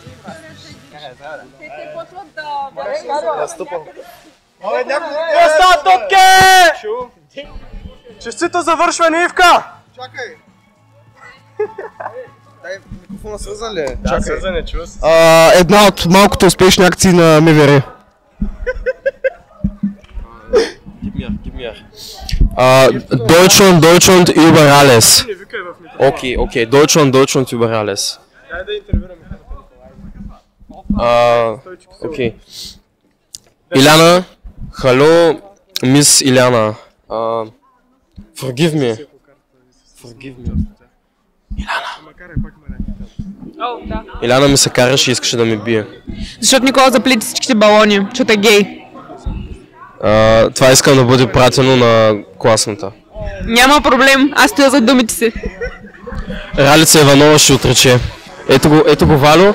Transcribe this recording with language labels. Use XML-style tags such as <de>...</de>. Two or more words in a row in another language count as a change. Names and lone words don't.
<bg>Те почват да... Я стъпам. Оста топке! Честито завършване, Ивка! Чакай! Дай микрофона свързан ли е? Да, свързан е, чува се. Една от малкото успешни акции на МВР.</bg> <de>Deutschland über alles. Okay, Deutschland über alles.</de> <bg>Дай да интервюраме.</bg> <en>Okay. Iliana, hallo, Miss Iliana. Forgive me.</en> <bg>Iliana ми се караше и искаше да ме бие. Защото Никола заплити всичките балони, защото е гей. Това искам да бъде пратено на класната. Няма проблем, аз стоя за думите си. Ралица Иванова ще отрече. Ето го Валю.</bg>